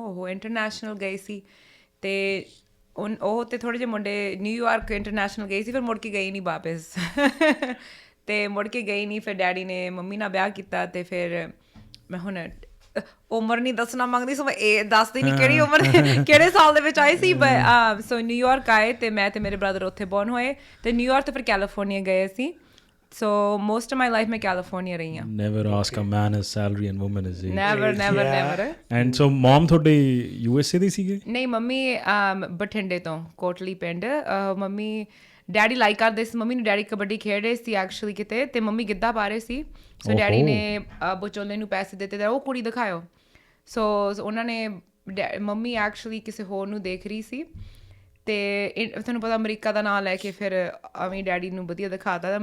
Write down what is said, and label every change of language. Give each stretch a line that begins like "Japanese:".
Punjabi: ਉਹ ਇੰਟਰਨੈਸ਼ਨਲ ਗਏ ਸੀ ਤੇ ਉਹ ਤੇ ਥੋੜ੍ਹੇ ਜਿਹੇ ਮੁੰਡੇ ਨਿਊਯਾਰਕ ਇੰਟਰਨੈਸ਼ਨਲ ਗਏ ਸੀ, ਫਿਰ ਮੁੜ ਕੇ ਗਏ ਨਹੀਂ ਵਾਪਸ ਤੇ ਮੁੜ ਕੇ ਗਈ ਨਹੀਂ। ਫਿਰ ਡੈਡੀ ਨੇ ਮੰਮੀ ਨਾਲ ਵਿਆਹ ਕੀਤਾ ਤੇ ਫਿਰ ਮੈਂ ਹੁਣ ਉਮਰ ਨਹੀਂ ਦੱਸਣਾ ਮੰਗਦੀ ਸੋ ਮੈਂ ਇਹ ਦੱਸਦੀ ਨਹੀਂ ਕਿਹੜੀ ਉਮਰ ਕਿਹੜੇ ਸਾਲ ਦੇ ਵਿੱਚ ਆਏ ਸੀ। ਬਟ ਸੋ ਨਿਊਯਾਰਕ ਆਏ ਤੇ ਮੈਂ ਤੇ ਮੇਰੇ ਬ੍ਰਦਰ ਉੱਥੇ ਬੌਰਨ ਹੋਏ ਤੇ ਨਿਊਯਾਰਕ ਤੋਂ ਫਿਰ ਕੈਲੀਫੋਰਨੀਆ ਗਏ ਅਸੀਂ।
English: so most of my life
Punjabi: ਮੈਂ ਕੈਲੀਫੋਰਨੀਆ ਰਹੀ ਹਾਂ।
English: Never ask a man his salary and woman his age. Never. And so mom
Punjabi: ਤੁਹਾਡੇ USA ਦੇ ਸੀਗੇ? ਨਹੀਂ, ਮੰਮੀ ਬਠਿੰਡੇ ਤੋਂ, ਕੋਟਲੀ ਪਿੰਡ। ਮੰਮੀ ਡੈਡੀ ਲਾਈਕ ਕਰਦੇ ਸੀ, ਮੰਮੀ ਨੂੰ ਡੈਡੀ ਕਬੱਡੀ ਖੇਡ ਰਹੇ ਸੀ ਐਕਚੁਅਲੀ ਕਿਤੇ, ਤੇ ਮੰਮੀ ਗਿੱਧਾ ਪਾ ਰਹੇ ਸੀ। ਸੋ ਡੈਡੀ ਨੇ ਵਿਚੋਲੇ ਨੂੰ ਪੈਸੇ ਦਿੱਤੇ ਤੇ ਉਹ ਕੁੜੀ ਦਿਖਾਇਓ। ਸੋ ਉਹਨਾਂ ਨੇ ਮੰਮੀ ਐਕਚੁਅਲੀ ਕਿਸੇ ਹੋਰ ਨੂੰ ਦੇਖ ਰਹੀ ਸੀ ਤੇ ਤੁਹਾਨੂੰ ਪਤਾ ਅਮਰੀਕਾ ਦਾ ਨਾਂ ਲੈ ਕੇ ਫਿਰ ਅਮੀ ਡੈਡੀ ਨੂੰ ਵਧੀਆ ਦਿਖਾਤਾ।